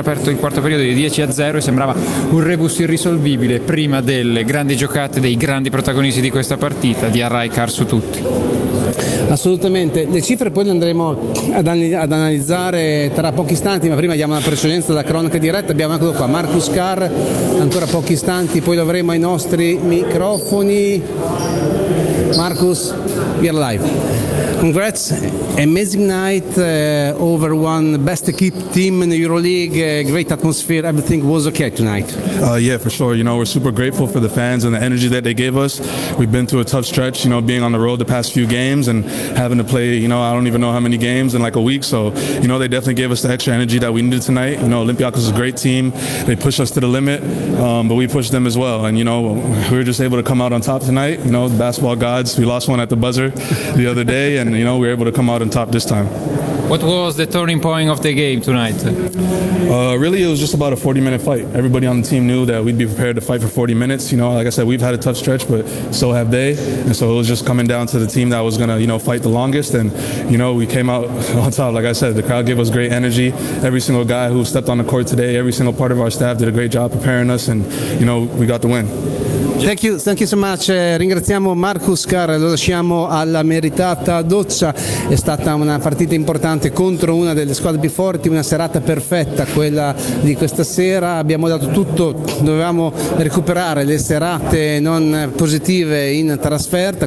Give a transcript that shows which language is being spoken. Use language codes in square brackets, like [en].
[it] Si era aperto il quarto periodo di 10-0 e sembrava un rebus irrisolvibile prima delle grandi giocate dei grandi protagonisti di questa partita, di Arai Car su tutti. Assolutamente, le cifre poi le andremo ad analizzare tra pochi istanti, ma prima diamo la precedenza alla cronaca diretta. Abbiamo anche qua Marcus Carr, ancora pochi istanti, poi lo avremo ai nostri microfoni. [en] Marcus, we are live. Congrats, amazing night over one best equipped team in the Euroleague, great atmosphere, everything was okay tonight. Yeah, for sure, you know, we're super grateful for the fans and the energy that they gave us. We've been through a tough stretch, you know, being on the road the past few games and having to play, you know, I don't even know how many games in like a week, so, you know, they definitely gave us the extra energy that we needed tonight. You know, Olympiacos is a great team, they pushed us to the limit, but we pushed them as well, and you know, we were just able to come out on top tonight. You know, the basketball gods, we lost one at the buzzer the other day, and you know, we were able to come out on top this time. What was the turning point of the game tonight? Really, it was just about a 40-minute fight. Everybody on the team knew that we'd be prepared to fight for 40 minutes. You know, like I said, we've had a tough stretch, but so have they. And so it was just coming down to the team that was going to, you know, fight the longest. And, you know, we came out on top. Like I said, the crowd gave us great energy. Every single guy who stepped on the court today, every single part of our staff did a great job preparing us. And, you know, we got the win. Thank you so much. [it] Ringraziamo Marcus Carr, lo lasciamo alla meritata doccia. È stata una partita importante contro una delle squadre più forti, una serata perfetta quella di questa sera. Abbiamo dato tutto, dovevamo recuperare le serate non positive in trasferta.